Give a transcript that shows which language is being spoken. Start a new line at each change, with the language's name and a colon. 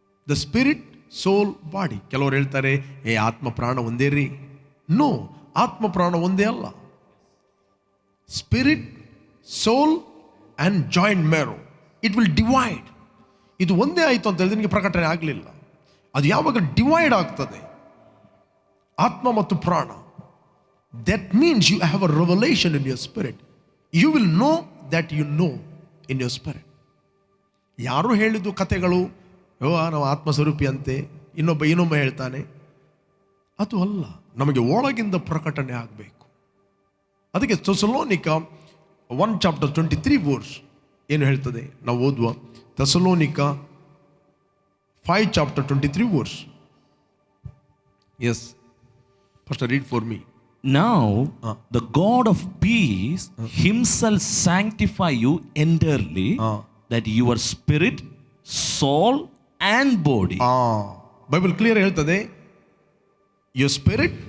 English: The spirit, soul, body.
Kannada: ಕೆಲವರು ಹೇಳ್ತಾರೆ ಆತ್ಮ ಪ್ರಾಣ ಒಂದೇ ರೀ.
English: no,
Kannada: ಆತ್ಮ ಪ್ರಾಣ ಒಂದೇ ಅಲ್ಲ.
English: Spirit, soul and joint marrow, it will divide.
Kannada: ಇದು ಒಂದೇ ಆಯಿತು ಅಂತ ಹೇಳಿದ್ರೆ ನಿಮಗೆ ಪ್ರಕಟಣೆ ಆಗಲಿಲ್ಲ. ಅದು ಯಾವಾಗ ಡಿವೈಡ್ ಆಗ್ತದೆ, ಆತ್ಮ ಮತ್ತು ಪ್ರಾಣ,
English: that means you have a revelation in your spirit. You will know that you know in your spirit.
Kannada: ಯಾರು ಹೇಳಿದ್ದು ಕಥೆಗಳು, ನಾವು ಆತ್ಮಸ್ವರೂಪಿ ಅಂತೆ, ಇನ್ನೊಬ್ಬ ಹೇಳ್ತಾನೆ, ಅದು ಅಲ್ಲ. ನಮಗೆ ಒಳಗಿಂದ ಪ್ರಕಟಣೆ ಆಗಬೇಕು. ಅದಕ್ಕೆ ಥೆಸಲೋನಿಕ 1:23 ವರ್ಸ್ ಏನು ಹೇಳ್ತದೆ ನಾವು ಓದುವ. Thessalonica 5:23 verse.
English: Yes, first read for me. Now the God of peace himself sanctify you entirely, that your spirit, soul and body. Bible clear ಹೇಳ್ತದೆ, your spirit,